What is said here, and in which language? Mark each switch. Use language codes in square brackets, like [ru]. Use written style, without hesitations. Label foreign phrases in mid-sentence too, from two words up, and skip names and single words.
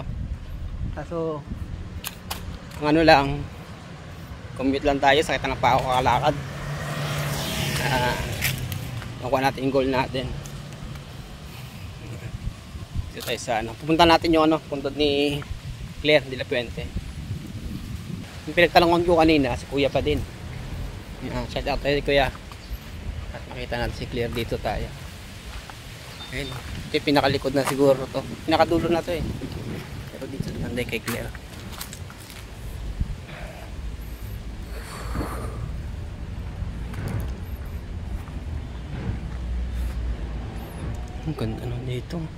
[tl] Kaso, ang ano lang, commute lang tayo, sakit na pa ako kakalakad. Nakuha natin yung goal natin. Dito tayo sa pupunta natin yung puntod ni Claire de la Puente. Yung pinagtalangan ko kanina, si Kuya pa din. Shout out tayo Kuya. At makita natin si Claire, dito tayo. Ayun, ito yung pinakalikod na siguro to. Pinakadulo na to eh. Pero dito nanday kay Claire. Ang ganda na dito.